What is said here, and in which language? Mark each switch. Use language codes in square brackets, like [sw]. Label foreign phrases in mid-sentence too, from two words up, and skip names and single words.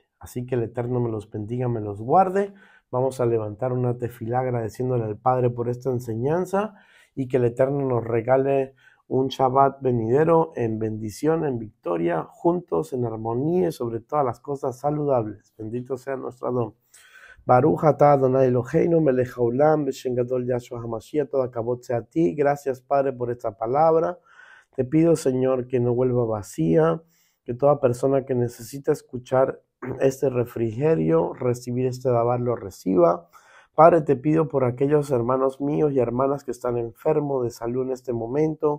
[es] Así que el Eterno me los bendiga, me los guarde. Vamos a levantar una tefilá agradeciéndole al Padre por esta enseñanza y que el Eterno nos regale un Shabbat venidero en bendición, en victoria, juntos, en armonía y sobre todas las cosas saludables. Bendito sea nuestro Adón. [he] ברוך אתה אדוני אלוהינו מלך העולם בשם גדול ישוע המשיח, [es] todo acabot sea a ti. Gracias, Padre, por esta palabra. Te pido, Señor, que no vuelva vacía, que toda persona que necesita escuchar este refrigerio, recibir este dabar, lo reciba. Padre, te pido por aquellos hermanos míos y hermanas que están enfermos de salud en este momento.